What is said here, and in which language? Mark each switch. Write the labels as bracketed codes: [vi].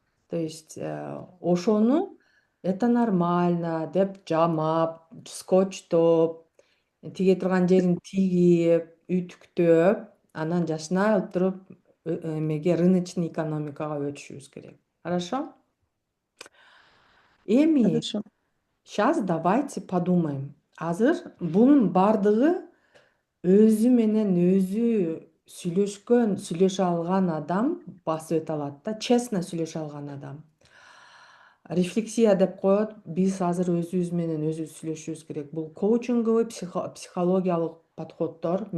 [ky] То есть ошону [ru] это нормально [ky] деп жамап, скотчтоп, тиге турган жерин тигип, үтүктөп, анан жашынай отуруп эмеге рыночный экономикага өтүшүбүз керек. [ru] Хорошо? [ky] Эми [ru] сейчас давайте подумаем. [ky] Азыр бунун бардыгы өзү менен өзү сүйлөшө алган адам басып өтө алат да, честно сүйлөшө алган адам. Рефлексия деп коет, биз азыр өзүбүз менен өзүбүз сүйлөшүбүз керек. Бул коучинговый психологиялык подходдор.